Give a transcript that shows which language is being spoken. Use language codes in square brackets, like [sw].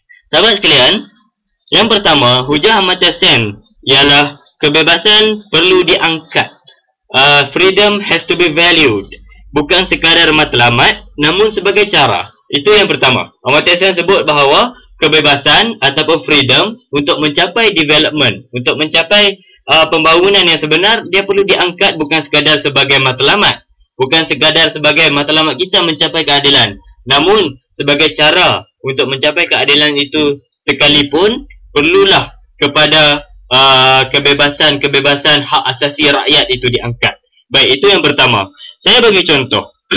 [ms] Sahabat sekalian, yang pertama, hujah Amartya Sen ialah kebebasan perlu diangkat. [en] Freedom has to be valued. [ms] Bukan sekadar matlamat, namun sebagai cara. Itu yang pertama. Amartya Sen sebut bahawa kebebasan ataupun freedom untuk mencapai development, untuk mencapai pembangunan yang sebenar, dia perlu diangkat bukan sekadar sebagai matlamat. bukan sekadar sebagai matlamat kita mencapai keadilan, namun sebagai cara untuk mencapai keadilan itu sekalipun perlulah kepada kebebasan hak asasi rakyat itu diangkat. Baik, itu yang pertama. Saya bagi contoh.